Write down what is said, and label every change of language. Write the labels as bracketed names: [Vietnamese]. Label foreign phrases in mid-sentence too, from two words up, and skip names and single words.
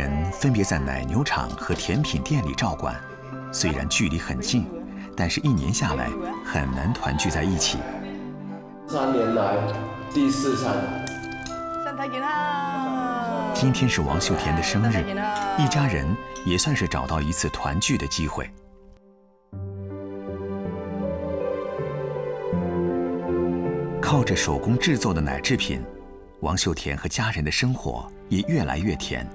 [Chinese] 人分別在奶牛場和甜品店裡照管，雖然距離很近，但是1年下來很難團聚在一起。 3年来第4餐。身體健康。今天是王秀田的生日，一家人也算是找到一次团聚的机会。靠着手工制作的奶制品，王秀田和家人的生活也越来越甜。